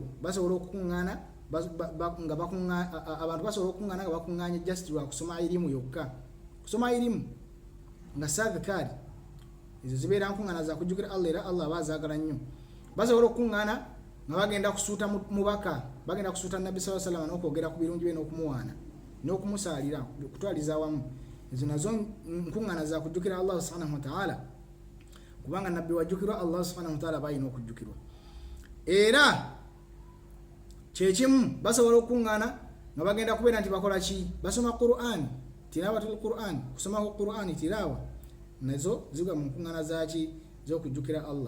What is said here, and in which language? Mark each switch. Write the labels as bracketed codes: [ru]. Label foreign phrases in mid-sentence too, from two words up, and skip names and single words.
[lg] Basobola okukuŋŋaana abantu basobola okukuŋŋaana nga bakuŋŋaanye just lwa kusoma irimu yokka, kusoma irimu nga sadhikaari ezo zibeera nkuŋŋaana za kujjukira Allah era Allah aba azaagala nnyo. Basobola okukuŋŋaana nga bagenda kusuuta mubaka, bagenda kusuuta Nabbi [ar] صلى الله عليه وسلم [lg] n'okwogera ku birungi bye n'okumuwaana n'okumusaalira okutwaliza awamu. Ezo nazo nkuŋŋaana za kujjukira Allah [ar] سبحانه وتعالى [lg] kubanga nabbi wajjukirwa Allah [ar] سبحانه وتعالى [lg] bayina okujjukirwa. Era kyekimu basobola okukuŋŋaana nga bagenda kubeera nti bakola ki basoma Qur'an, [ar] تلاوة القرآن, [lg] kusoma Qur'an tilawa nazo zigwa mu nkuŋŋaana zaki z'okujjukira Allah.